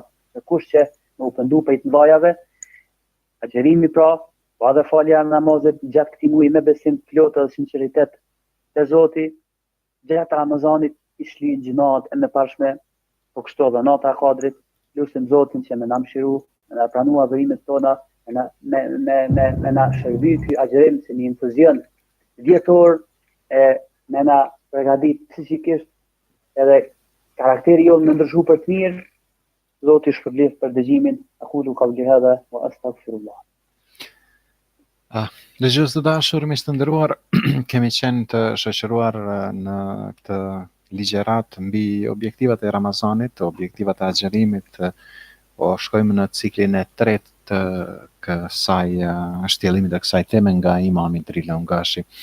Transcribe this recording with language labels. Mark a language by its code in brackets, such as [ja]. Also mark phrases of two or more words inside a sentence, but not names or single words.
[sq] Në kush që më u pendu prej të mëdhajave, agjërimi pra, pa dhe falja në namazet gjatë këtij muaji me besim të plotë dhe sinqeritet te Zoti, gjatë Ramazanit i shlyn gjunat e mëparshme, po kështu edhe nata e Kadrit, lutim Zotin që më na mëshiru, me na pranu adhurimet tona, me na shërby ky agjërim si një infuzion vjetor, me na përgatit psikikisht edhe karakteri jonë me ndryshu për të mirë. Zoti shpërblet për dëgjimin, [ar] أقول قولي هذا وأستغفر الله. [sq] Dëgjues të dashur, miq të nderuar, kemi qenë të shoqëruar në këtë ligjërat mbi objektivat e Ramazanit, objektivat e agjërimit. Po shkojmë në ciklin e tretë të kësaj shtjellimit të kësaj teme nga imami Drilon Gashi.